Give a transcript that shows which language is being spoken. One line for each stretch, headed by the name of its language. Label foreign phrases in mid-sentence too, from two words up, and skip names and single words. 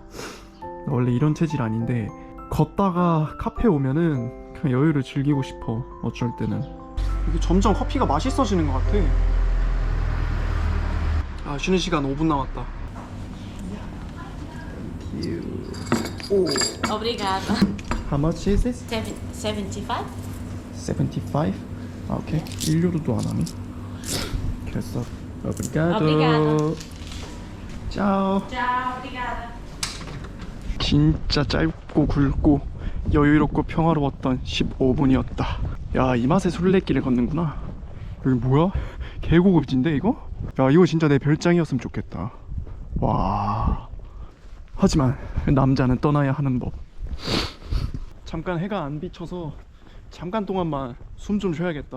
Korean: 원래 이런 체질 아닌데 걷다가 카페 오면은 그냥 여유를 즐기고 싶어. 어쩔 때는. 이게 점점 커피가 맛있어지는 것 같아. 쉬는 시간 5분 남았다.
Portuguese: Obrigada.
English: How much is this? 75? 75?
Korean: 오케이. 1유로도 안 하네. 됐어.
Portuguese: Obrigado. Obrigado. Ciao. Ciao, obrigada.
Korean: 진짜 짧고 굵고 여유롭고 평화로웠던 15분이었다. 야, 이 맛에 술래길을 걷는구나. 여기 뭐야? 개고급진데 이거? 야, 이거 진짜 내 별장이었으면 좋겠다. 와. 하지만 남자는 떠나야 하는 법. 잠깐 해가 안 비쳐서 잠깐 동안만 숨 좀 쉬어야겠다.